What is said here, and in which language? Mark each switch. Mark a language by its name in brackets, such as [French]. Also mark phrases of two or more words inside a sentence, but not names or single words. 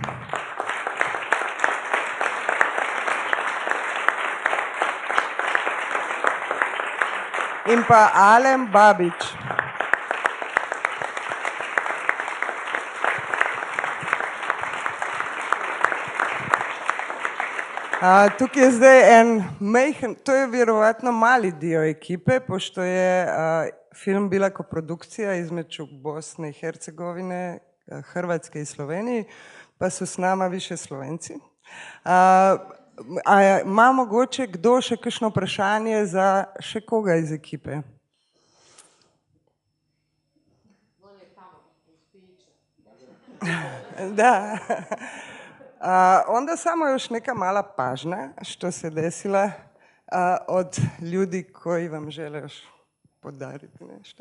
[Slovenian] In pa Alem Babič. Tukaj je zdaj en majhen, [Croatian] to je vjerovatno mali dio ekipe, pošto je film bila koprodukcija između Bosne i Hercegovine, Hrvatske i Slovenije, pa so s nama više Slovenci. [Slovenian] Ima mogoče kdo še kakšno vprašanje za še koga iz ekipe? Da. [Croatian] Onda samo još neka mala pažnja što se desila od ljudi koji vam žele još podariti nešto.